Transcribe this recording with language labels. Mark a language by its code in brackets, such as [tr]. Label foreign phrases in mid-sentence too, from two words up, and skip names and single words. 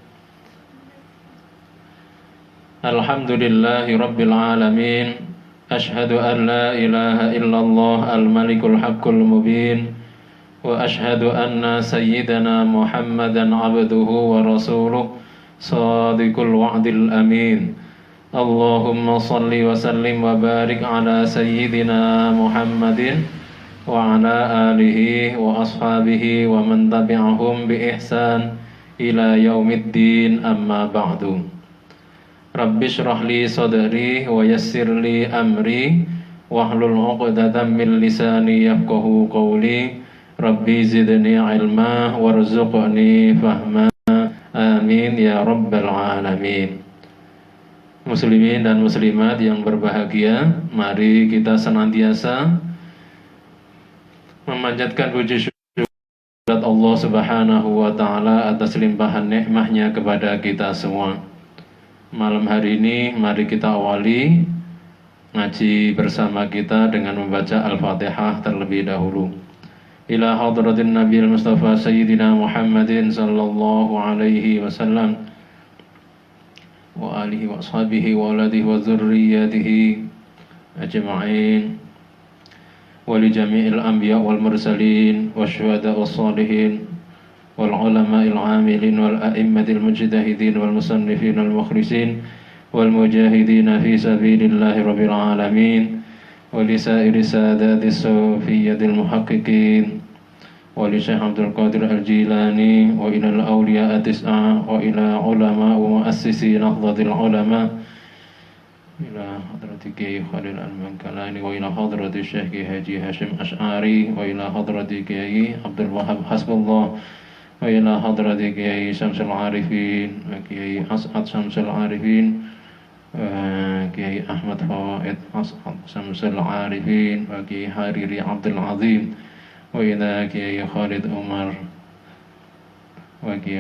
[ar] الحمد لله رب العالمين. أشهد أن لا إله إلا الله الملك الحق المبين. وأشهد أن سيدنا محمدا عبده ورسوله صادق الوعد الأمين. اللهم صل وسلم وبارك على سيدنا محمد وعلى آله وأصحابه ومن تبعهم بإحسان إلى يوم الدين أما بعد. رب اشرح لي صدري ويسر لي أمري واحلل عقدة من لساني يفقهوا قولي. رب زدني علما وارزقني فهما. آمين يا رب العالمين. [id] Muslimin dan muslimat yang berbahagia, mari kita senantiasa memanjatkan puji syukur Allah [ar] سبحانه وتعالى [id] atas limpahan nikmahnya kepada kita semua. Malam hari ini mari kita awali ngaji bersama kita dengan membaca Al-Fatihah terlebih dahulu. [ar] إلى حضرة النبي المصطفى سيدنا محمد صلى الله عليه وسلم وآله وأصحابه وأولاده وذرياته أجمعين ولجميع الأنبياء والمرسلين والشهداء والصالحين والعلماء العاملين والأئمة المجتهدين والمصنفين والمخلصين والمجاهدين في سبيل الله رب العالمين ولسائر السادات الصوفية المحققين ول Syekh Abdul Qadir Al-Jilani وإلى الأولياء التسعة وإلى علماء ومؤسسي nahdlatil ulama ila hadrati Kiai Khalil Al-Mankalani wa ila hadrati Syekh Haji Hashim Ash'ari wa ila hadrati Kiai Abdul Wahab Hasbullah wa ila hadrati Kiai Syamsul Arifin wa Kiai As'ad Syamsul Arifin wa Kiai Ahmad Fawaid As'ad Syamsul Arifin wa Kiai Hariri Abdul Azim wa ila Kiai Khalid Umar wa